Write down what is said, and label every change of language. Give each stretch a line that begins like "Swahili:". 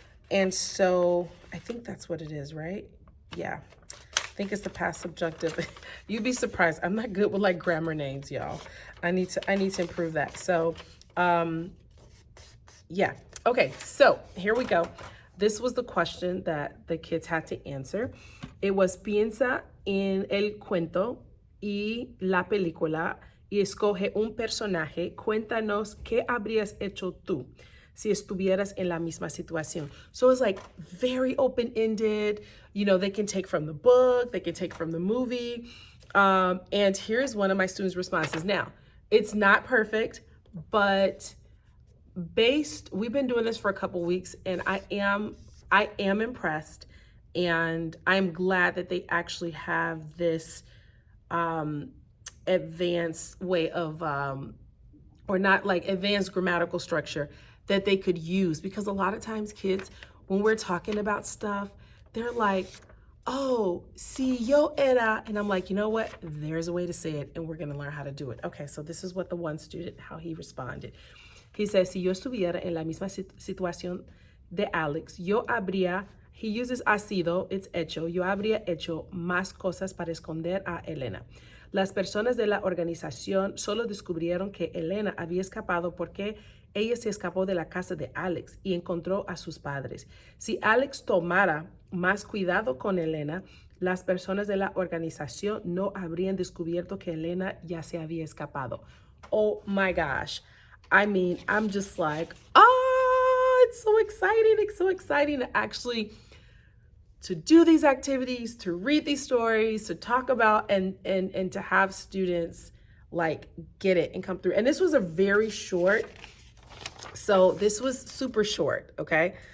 English: And so I think that's what it is, right? Yeah, I think it's the past subjunctive. You'd be surprised. I'm not good with grammar names, y'all. I need to improve that. So yeah. Okay, so here we go. This was the question that the kids had to answer. It was
Spanish: piensa en el cuento y la película y escoge un personaje. Cuéntanos qué habrías hecho tú si estuvieras en la misma situación.
English: So it's very open-ended. They can take from the book, they can take from the movie. And here's one of my students' responses. Now, it's not perfect. But we've been doing this for a couple weeks, and I am impressed, and I'm glad that they actually have this um, advanced way of or not like advanced grammatical structure that they could use, because a lot of times kids, when we're talking about stuff, they're like, oh,
Spanish: si yo era,
English: and I'm like, you know what, there's a way to say it, and we're going to learn how to do it. Okay, so this is what the one student, how he responded. He says,
Spanish: si yo estuviera en la misma situación de Alex, yo habría,
English: he uses
Spanish: ha sido, it's hecho, yo habría hecho más cosas para esconder a Elena. Las personas de la organización solo descubrieron que Elena había escapado porque ella se escapó de la casa de Alex y encontró a sus padres. Si Alex tomara más cuidado con Elena, las personas de la organización no habrían descubierto que Elena ya se había escapado.
English: Oh my gosh. I mean, I'm just like, oh, it's so exciting. It's so exciting to actually to do these activities, to read these stories, to talk about and to have students like get it and come through. And this was a very short, so this was super short, okay?